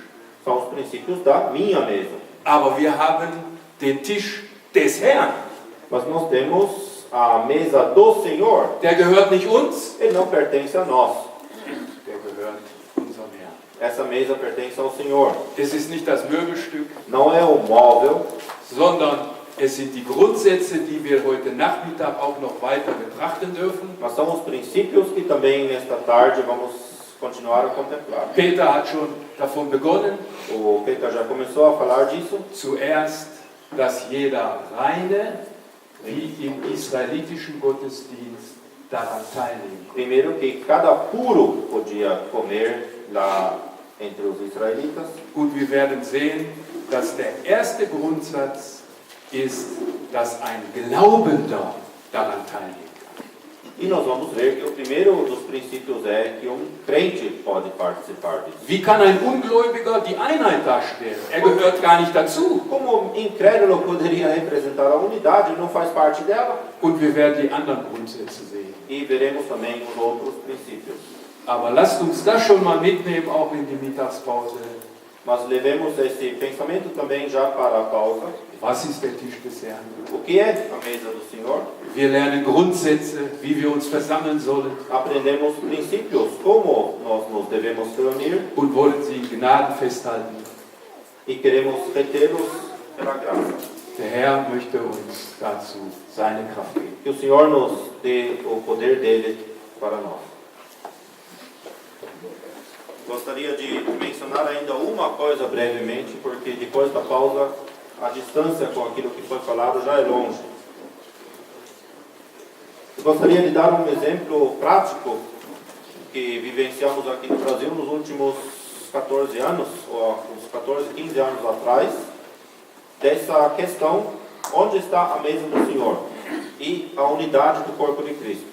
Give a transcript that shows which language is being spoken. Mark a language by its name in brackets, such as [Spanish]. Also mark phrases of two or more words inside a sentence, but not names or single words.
[Portuguese] São os princípios da minha mesa. [German] Aber wir haben den Tisch des Herrn. [Portuguese] Mas nós temos a mesa do Senhor. [German] Der gehört nicht uns, [Portuguese] Ele não pertence a nós. [German] der gehört unserem Herrn. [Portuguese] Essa mesa pertence ao Senhor. [German] Es ist nicht das Möbelstück, [Portuguese] Não é o móvel, [German] sondern es sind die Grundsätze, die wir heute Nachmittag auch noch weiter betrachten dürfen. [Portuguese] mas são os princípios que também nesta tarde vamos continuar a contemplar. [German] Peter hat schon davon begonnen, [Portuguese] O Peter já começou a falar disso. [German] zuerst, dass jeder Reine, wie im israelitischen Gottesdienst, daran teilnehmen kann. [Portuguese] Primeiro que cada puro podia comer lá entre os israelitas. [German] Und wir werden sehen, dass der erste Grundsatz ist, dass ein Glaubender daran teilnehmen kann. [Portuguese] E nós vamos ver que o primeiro dos princípios é que crente pode participar disso. [German] Wie kann ein Ungläubiger die Einheit darstellen? Er gehört gar nicht dazu. [Portuguese] Como incrédulo poderia representar a unidade, não faz parte dela. [German] Und wir werden die anderen Grundsätze sehen. [Portuguese] E veremos também os outros princípios. [German] Aber lasst uns das schon mal mitnehmen, auch in die Mittagspause. [Portuguese] Mas levemos esse pensamento também já para a pausa. [German] Was ist der Tisch des Herrn? [Portuguese] O que é a mesa do Senhor? [German] Wir lernen Grundsätze, wie wir uns versammeln sollen [Portuguese] Aprendemos princípios, como nós nos devemos reunir [German] und wollen sie in Gnaden festhalten. [Portuguese] e queremos retê-los pela graça. [German] Der Herr möchte uns dazu seine Kraft geben. [Portuguese] Que o Senhor nos dê o poder dele para nós. Gostaria de mencionar ainda uma coisa brevemente, porque depois da pausa a distância com aquilo que foi falado já é longe. Eu gostaria de dar um exemplo prático que vivenciamos aqui no Brasil nos últimos 14 anos, ou uns 14, 15 anos atrás, dessa questão, onde está a mesa do Senhor e a unidade do corpo de Cristo.